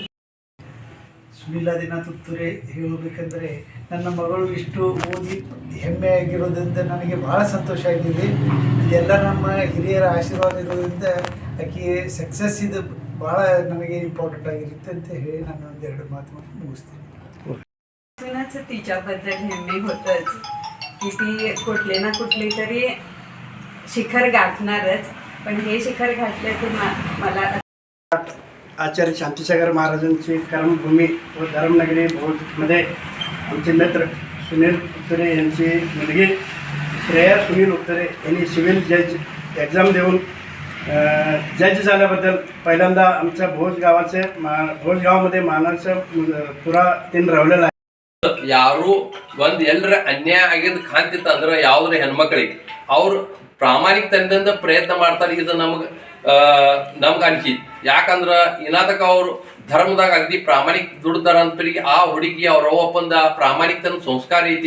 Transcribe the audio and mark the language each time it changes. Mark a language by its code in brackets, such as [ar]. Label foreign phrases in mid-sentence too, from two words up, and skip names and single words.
[kn] ಸುನಿಲ್ ಆದಿನಾಥ್ ಉತ್ತುರೆ ಹೇಳಬೇಕೆಂದರೆ ನನ್ನ ಮಗಳು ಇಷ್ಟು ಓದಿ ಹೆಮ್ಮೆಯಾಗಿರೋದ್ರಿಂದ ನನಗೆ ಭಾಳ ಸಂತೋಷ ಆಗಿದೆ. ಇದೆಲ್ಲ ನಮ್ಮ ಹಿರಿಯರ ಆಶೀರ್ವಾದ ಇರೋದ್ರಿಂದ ಆಕೆ ಸಕ್ಸಸ್ ಇದು ಭಾಳ ನನಗೆ ಇಂಪಾರ್ಟೆಂಟ್ ಆಗಿರುತ್ತೆ ಅಂತ ಹೇಳಿ ನಾನು ಒಂದೆರಡು ಮಾತು ಮುಗಿಸ್ತೀನಿ. [mr] कुणाचं तिच्याबद्दल नेहमी होतंच की ती कुठले ना कुठले तरी शिखर गाठणारच. पण हे शिखर घातलं तर मला आचार्य शांतीसागर महाराजांची कर्मभूमी व धर्मनगरी भोजमध्ये आमचे मित्र सुनील उत्तरे यांची मुलगी श्रेया सुनील उत्तरे यांनी [en] civil judge exam [mr] देऊन जज झाल्याबद्दल पहिल्यांदा आमच्या भोज गावामध्ये मानाचा पुरा तीन रवलेला आहे. [kn] ಯಾರು ಒಂದು ಎಲ್ಲರ ಅನ್ಯಾಯ ಆಗಿದ್ದು ಕಾಣ್ತಿತ್ತು ಅಂದ್ರೆ ಯಾವುದ್ರ ಹೆಣ್ಮಕ್ಳಿಗೆ ಅವ್ರು ಪ್ರಾಮಾಣಿಕತೆಯಿಂದ ಪ್ರಯತ್ನ ಮಾಡ್ತಾರೆ. ಇದು ನಮ್ಗೆ ಅನ್ಸಿತ್ತು. ಯಾಕಂದ್ರೆ ಇನ್ನಾದಕ್ಕೆ ಅವರು ಧರ್ಮದಾಗ ಅಗದಿ ಪ್ರಾಮಾಣಿಕ ದುಡ್ದಾರ ಅಂತಪರಿಗೆ ಆ ಹುಡುಗಿ ಅವ್ರ ಅವ್ವಪ್ಪಂದ ಪ್ರಾಮಾಣಿಕತನ ಸಂಸ್ಕಾರ ಐತಿ.